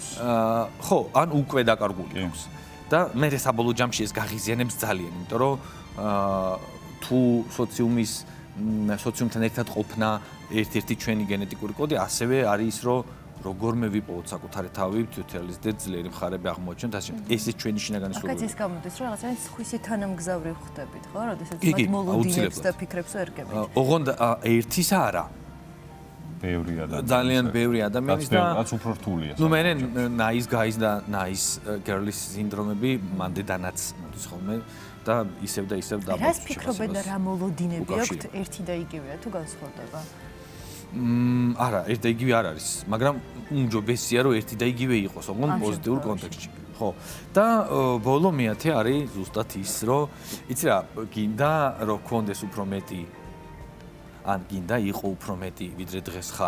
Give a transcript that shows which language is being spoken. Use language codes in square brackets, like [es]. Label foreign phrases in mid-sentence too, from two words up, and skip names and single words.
[ka] ხო, ან უკვე დაკარგული აქვს. და მე საბოლოო ჯამში ეს გაღიზიანებს ძალიან, იმიტომ რომ თუ სოციუმთან ერთად ყოფნა ერთ-ერთი ჩვენი გენეტიკური კოდი, ასევე არის ის, რომ როგორმე ვიპოვოთ საკუთარი თავი, თვითრეალიზდეთ, ძლიერი მხარეები აღმოაჩინოთ, ასე შემდეგ. ესეც ჩვენი შინაგანი სურვილია. აქაც ის გამოდის, რომ რაღაცა სხვისი თანამგზავრი ხდებით, ხო? როდესაც მათ მოლოდინებს და ფიქრებს ვერგებით. ოღონდ ერთის არა. ბევრი ადამიანი. ძალიან ბევრი ადამიანის და რაც უფრო რთულია. ნუ მე [en] nice guys [ka] და [en] nice girls [ka] სინდრომები მანდედანაც მოდის ხოლმე და ისევ დაბალ. რას ფიქრობენ და რა მოლოდინები აქვთ ერთი და იგივეა თუ განსხვავდება? არა, ერთი და იგივე არ არის, მაგრამ უმჯობესია რომ ერთი და იგივე იყოს, ოღონდ პოზიტიურ კონტექსტში. ხო. და ბოლო მეათე არის ზუსტად ის, რომ იცი რა, გინდა რომ გქონდეს უფრო მეტი ან გინდა იყო უფრო მეტი ვიდრე დღეს ხარ.